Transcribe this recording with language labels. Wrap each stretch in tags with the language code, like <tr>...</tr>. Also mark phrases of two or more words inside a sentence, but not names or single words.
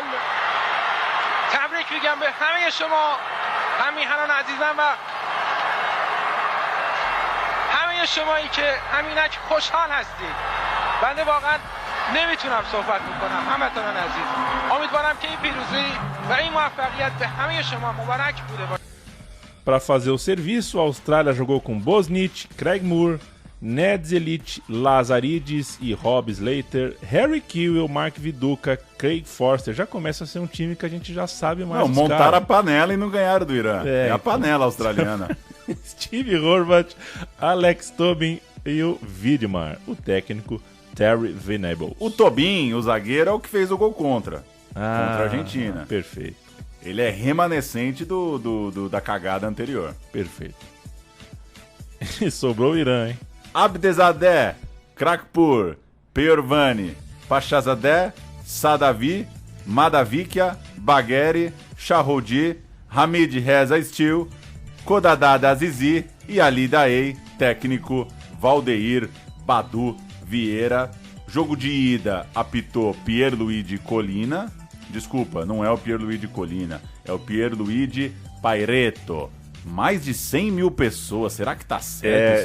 <fa>تبریک میگم به همه شما، هم میهنان عزیزم و همه شمایی که همینک خوشحال هستید. بنده واقعا نمیتونم صحبت میکنم. همتون عزیز، امیدوارم که این پیروزی و این موفقیت به همه شما مبارک بوده باشه.</fa> <pt>Para fazer o serviço, a Austrália jogou com Bosnich, Craig Moore, Ned Zelic, Lazaridis e Rob Slater, Harry Kewell, Mark Viduka, Craig Forster. Já começa a ser um time que a gente já sabe mais. Não, montaram a panela e não ganharam do Irã. É a panela australiana. Steve Horvath, Alex Tobin e o Wiedemar, o técnico Terry Venable. O Tobin, o zagueiro, é o que fez o gol contra a Argentina. Perfeito. Ele é remanescente da cagada anterior. Perfeito. E sobrou o Irã, hein? Abdezadeh, Krakpur, Peorvani, Pachazadeh, Sadavi, Madavikia, Bagheri, Shahrodi, Hamid Reza Stil, Kodadada Azizi e Ali Daei, técnico Valdeir Badu Vieira. Jogo de ida apitou Pierluigi Collina. Desculpa, não é o Pierluigi Collina, é o Pierluigi Paireto. Mais de 100 mil pessoas, será que tá certo?</pt>